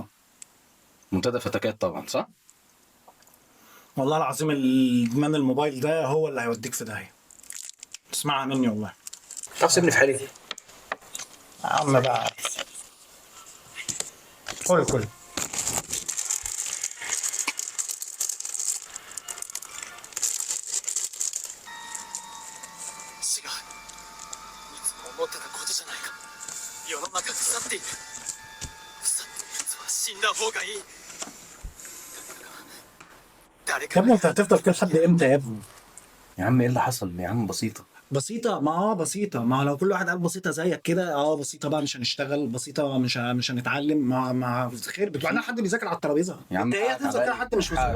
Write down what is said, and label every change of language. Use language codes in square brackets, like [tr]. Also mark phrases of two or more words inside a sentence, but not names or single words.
[ar] منتدى فتكات طبعا، صح؟ والله العظيم الادمان الموبايل ده هو اللي هيوديك في داهيه. اسمعها مني والله. طب سيبني في حالي. يا عم بقى، كل [ja] 違う。いつも思ってたことじゃないか。世の中腐っている。腐っているやつは死んだ方がいい。誰 يا か [ar] ابني انت هتفضل كده لحد امتى يا ابني؟ يا عم ايه اللي حصل؟ يا عم بسيطة. بسيطة، بسيطة، ما لو كل واحد قال بسيطة زيك كده، بسيطة بقى مش هنشتغل، بسيطة مش هنتعلم، مع خير بعدين حد بيذاكر على الترابيزه. يا عم انت ايه حقك هتفضل كده عليا. حد مش حقك.